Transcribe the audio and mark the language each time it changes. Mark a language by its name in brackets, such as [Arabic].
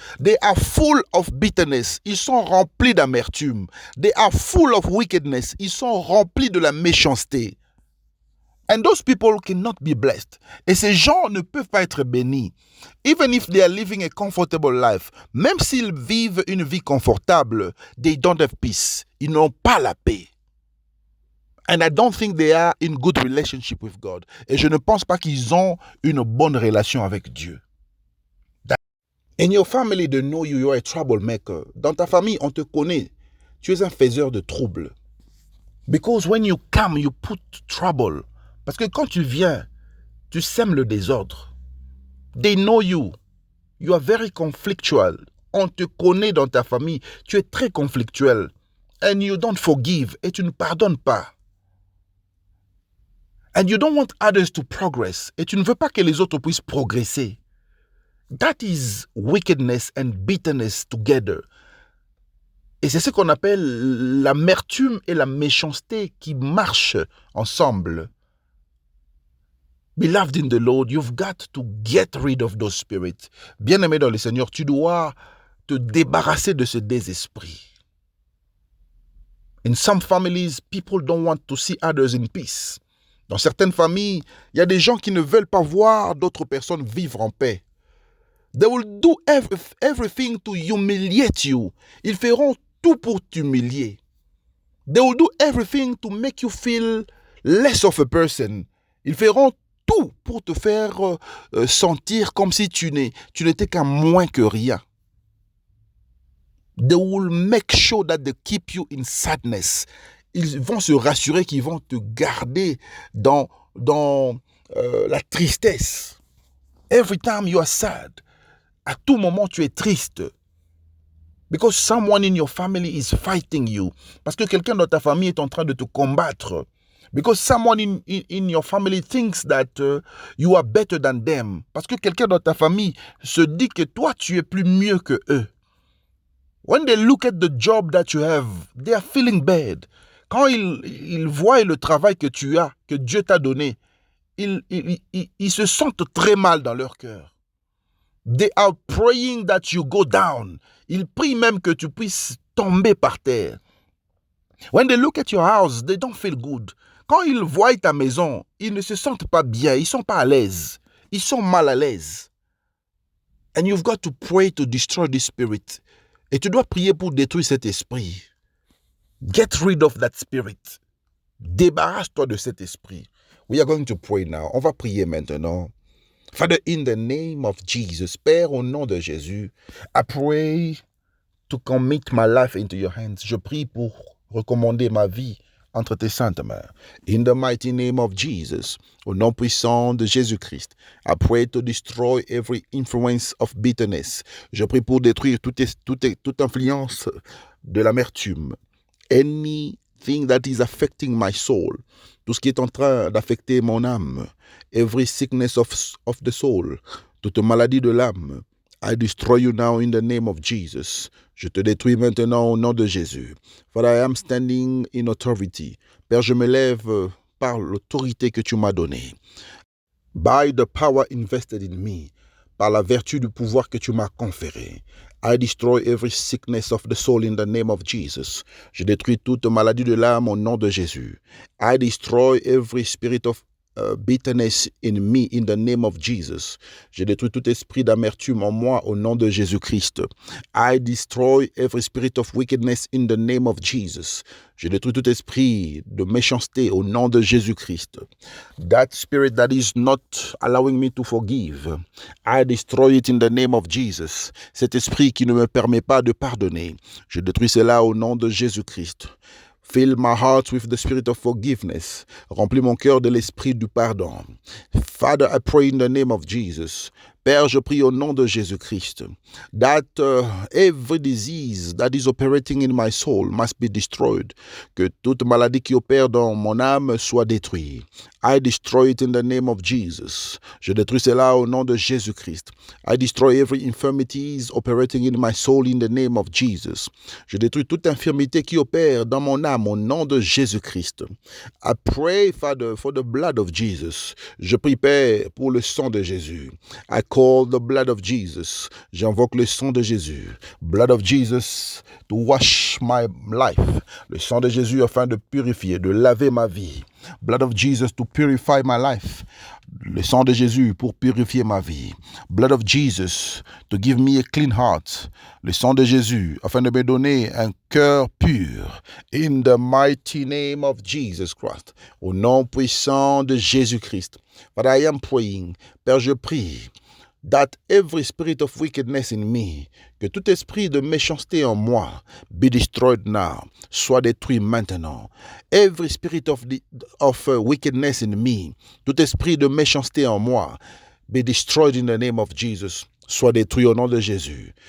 [English] They are full of bitterness. [French] Ils sont remplis d'amertume. [English] They are full of wickedness. [French] Ils sont remplis de la méchanceté. [English] And those people cannot be blessed. [French] Et ces gens ne peuvent pas être bénis. [English] Even if they are living a comfortable life, [French] même s'ils vivent une vie confortable, [English] they don't have peace. [French] Ils n'ont pas la paix. [English] And I don't think they are in good relationship with God. [French] Et je ne pense pas qu'ils ont une bonne relation avec Dieu. [English] In your family, they know you are a troublemaker. [French] Dans ta famille, on te connaît. Tu es un faiseur de troubles. [English] Because when you come, you put trouble. [French] Parce que quand tu viens, tu sèmes le désordre. [English] They know you. You are very conflictual. [French] On te connaît dans ta famille. Tu es très conflictuel. [English] And you don't forgive. [French] Et tu ne pardonnes pas. [English] And you don't want others to progress. [French] Et tu ne veux pas que les autres puissent progresser. [English] That is wickedness and bitterness together. [French] Et c'est ce qu'on appelle l'amertume et la méchanceté qui marchent ensemble. [English] Beloved in the Lord, you've got to get rid of those spirits. [French] Bien-aimé dans le Seigneur, tu dois te débarrasser de ce désesprit. [English] In some families, people don't want to see others in peace. [French] Dans certaines familles, il y a des gens qui ne veulent pas voir d'autres personnes vivre en paix. [English] They will do everything to humiliate you. [French] Ils feront tout pour t'humilier. [English] They will do everything to make you feel less of a person. [French] Ils feront tout pour te faire sentir comme si tu n'étais qu'un moins que rien. [English] They will make sure that they keep you in sadness. [French] Ils vont se rassurer qu'ils vont te garder dans la tristesse. [English] Every time you are sad, [French] à tout moment tu es triste. [English] Because someone in your family is fighting you. [French] Parce que quelqu'un dans ta famille est en train de te combattre. [English] Because someone in your family thinks that you are better than them. [French] Parce que quelqu'un dans ta famille se dit que toi, tu es plus mieux que eux. [English] When they look at the job that you have, they are feeling bad. [French] Quand ils voient le travail que tu as, que Dieu t'a donné, ils se sentent très mal dans leur cœur. [English] They are praying that you go down. [French] Ils prient même que tu puisses tomber par terre. [English] When they look at your house, they don't feel good. [French] Quand ils voient ta maison, ils ne se sentent pas bien, ils ne sont pas à l'aise. Ils sont mal à l'aise. [English] And you've got to pray to destroy this spirit. [French] Et tu dois prier pour détruire cet esprit. [English] Get rid of that spirit. [French] Débarrasse-toi de cet esprit. [English] We are going to pray now. [French] On va prier maintenant. [English] Father, in the name of Jesus, [French] Père, au nom de Jésus, [English] I pray to commit my life into your hands. [French] Je prie pour recommander ma vie entre tes saintes mains. [English] In the mighty name of Jesus, [French] au nom puissant de Jésus-Christ, [English] I pray to destroy every influence of bitterness. [French] Je prie pour détruire toute influence de l'amertume. [English] Anything that is affecting my soul, [French] tout ce qui est en train d'affecter mon âme, [English] every sickness of the soul, [French] toute maladie de l'âme, [English] I destroy you now in the name of Jesus. [French] Je te détruis maintenant au nom de Jésus. [English] Father, I am standing in authority. [French] Père, je me lève par l'autorité que tu m'as donnée. [English] By the power invested in me, [French] par la vertu du pouvoir que tu m'as conféré. [English] I destroy every sickness of the soul in the name of Jesus. [French] Je détruis toute maladie de l'âme au nom de Jésus. [English] I destroy every spirit of bitterness in me in the name of Jesus. [French] Je détruis tout esprit d'amertume en moi au nom de Jésus-Christ. [English] I destroy every spirit of wickedness in the name of Jesus. [French] Je détruis tout esprit de méchanceté au nom de Jésus-Christ. [English] That spirit that is not allowing me to forgive, I destroy it in the name of Jesus. [French] Cet esprit qui ne me permet pas de pardonner, je détruis cela au nom de Jésus-Christ. [English] Fill my heart with the spirit of forgiveness. [French] Remplis mon cœur de l'esprit du pardon. [English] Father, I pray in the name of Jesus. [French] Père, je prie au nom de Jésus-Christ [English] that every disease that is operating in my soul must be destroyed. [French] Que toute maladie qui opère dans mon âme soit détruite. [English] I destroy it in the name of Jesus. [French] Je détruis cela au nom de Jésus-Christ. [English] I destroy every infirmity operating in my soul in the name of Jesus. [French] Je détruis toute infirmité qui opère dans mon âme au nom de Jésus-Christ. [English] I pray, Father, for the blood of Jesus. [French] Je prie, Père, pour le sang de Jésus. [English] I call the blood of Jesus. [French] J'invoque le sang de Jésus. [English] Blood of Jesus to wash my life. [French] Le sang de Jésus afin de purifier, de laver ma vie. [English] Blood of Jesus to purify my life. [French] Le sang de Jésus pour purifier ma vie. [English] Blood of Jesus to give me a clean heart. [French] Le sang de Jésus afin de me donner un cœur pur. [English] In the mighty name of Jesus Christ. [French] Au nom puissant de Jésus-Christ. [English] But I am praying. [French] Père, je prie [English] that every spirit of wickedness in me, [French] que tout esprit de méchanceté en moi, [English] be destroyed now, [French] soit détruit maintenant. [English] Every spirit of wickedness in me, [French] tout esprit de méchanceté en moi, [English] be destroyed in the name of Jesus, [French] soit détruit au nom de Jésus.